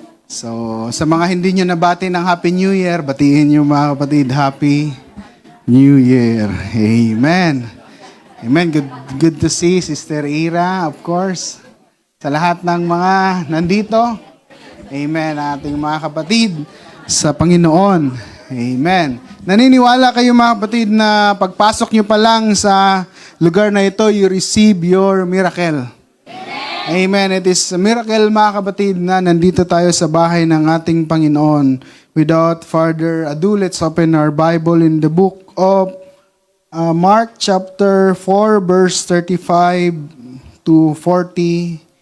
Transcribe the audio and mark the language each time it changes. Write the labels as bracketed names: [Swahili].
[Filipino] So, sa mga hindi nyo nabati ng Happy New Year, batiin nyo mga kapatid, Happy New Year. Amen. Amen. [English] Good to see Sister Ira, of course. [Filipino] Sa lahat ng mga nandito. Amen. Ating mga kapatid sa Panginoon. Amen. Naniniwala kayo mga kapatid na pagpasok nyo pa lang sa lugar na ito, [English] you receive your miracle. [Filipino] Amen. [English] It is a miracle [Filipino] mga kapatid na nandito tayo sa bahay ng ating Panginoon. [English] Without further ado, let's open our Bible in the book of Mark chapter 4 verse 35 to 41.